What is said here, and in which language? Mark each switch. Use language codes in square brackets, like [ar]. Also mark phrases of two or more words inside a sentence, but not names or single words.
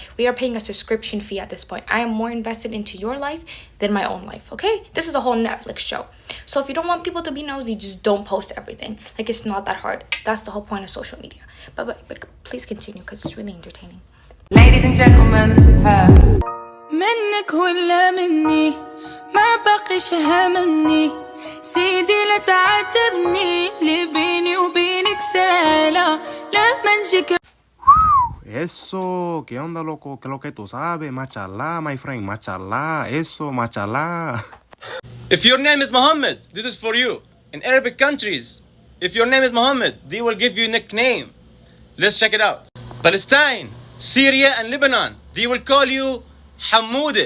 [en] We are paying a subscription fee at this point. I am more invested into your life than my own life, okay? This is a whole Netflix show. So if you don't want people to be nosy, just don't post everything. Like, it's not that hard. That's the whole point of social media. But please continue, because it's really entertaining. Ladies and gentlemen, [ar] منك ولا مني ما بقيش هاممني سيدي لا تعاتبني اللي بيني وبينك سالة لا منجيك. [es] Eso, ¿qué onda, loco? ¿Qué es lo que tú sabes? [en] Machalá, my friend, machalá, eso, machalá. If your name is Muhammad, this is for you. In Arabic countries, if your name is Muhammad, they will give you a nickname. Let's check it out. Palestine, Syria, and Lebanon, they will call you Hamoudeh.